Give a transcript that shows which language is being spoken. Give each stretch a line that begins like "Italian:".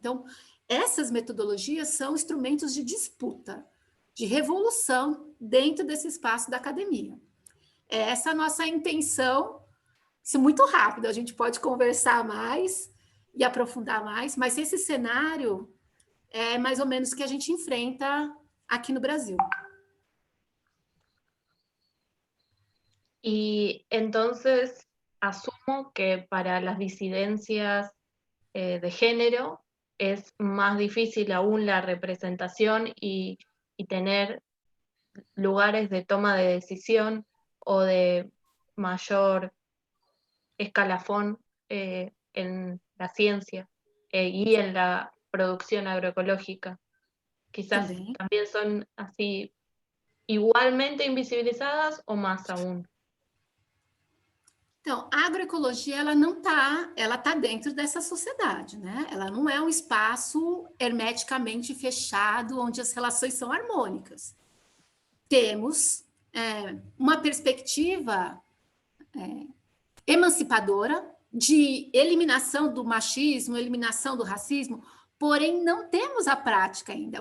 Portuguese: Então, essas metodologias são instrumentos de disputa, de revolução dentro desse espaço da academia. Essa é a nossa intenção, isso muito rápido, a gente pode conversar mais e aprofundar mais, mas esse cenário é mais ou menos que a gente enfrenta aqui no Brasil.
Spanish: Y entonces asumo que para las disidencias de género es más difícil aún la representación y tener lugares de toma de decisión o de mayor escalafón en la ciencia y en la producción agroecológica. Quizás también son así igualmente invisibilizadas
Portuguese: ou mais
Spanish: aún.
Portuguese: Então, a agroecologia, ela tá dentro dessa sociedade, né? Ela não é um espaço hermeticamente fechado, onde as relações são harmônicas. Temos uma perspectiva emancipadora de eliminação do machismo, eliminação do racismo, porém não temos a prática ainda.